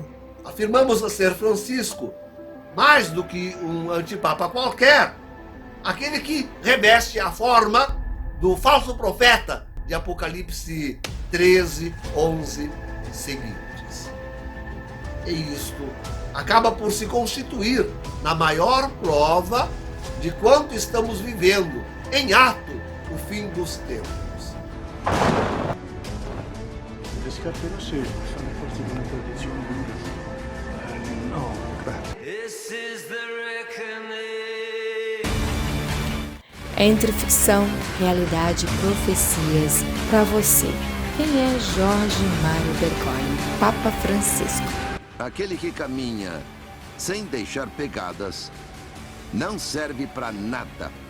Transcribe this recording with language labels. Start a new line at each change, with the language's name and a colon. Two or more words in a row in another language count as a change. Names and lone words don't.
Portuguese: Afirmamos a ser Francisco, mais do que um antipapa qualquer, aquele que reveste a forma do falso profeta de Apocalipse 13, 11 seguintes. E isto acaba por se constituir na maior prova de quanto estamos vivendo em ato o fim dos tempos.
Italian: Spero seja, sono forse di una tradizione lunga.
Portuguese: No, claro. Entre ficção, realidade e profecias, para você, quem é Jorge Mário Bergoglio, Papa Francisco? Aquele que caminha sem deixar pegadas não serve para nada.